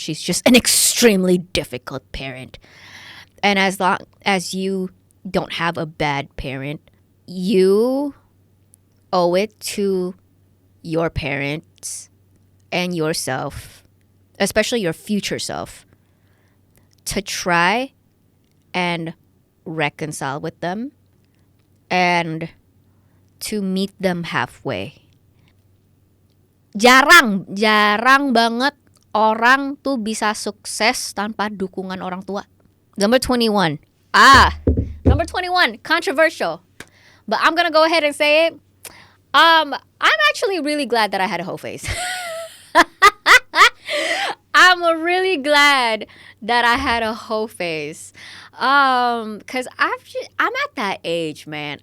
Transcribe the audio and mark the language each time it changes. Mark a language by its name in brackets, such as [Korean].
[English] She's just an extremely difficult parent. And as long as you don't have a bad parent, you owe it to your parents and yourself, especially your future self, to try and reconcile with them and to meet them halfway. [Indonesian] Jarang banget orang tuh bisa sukses tanpa dukungan orang tua. [English] Number 21. Number 21, controversial. But I'm going to go ahead and say it. I'm actually really glad that I had a whole face. I'm really glad that I had a whole face. Cause I'm at that age, man.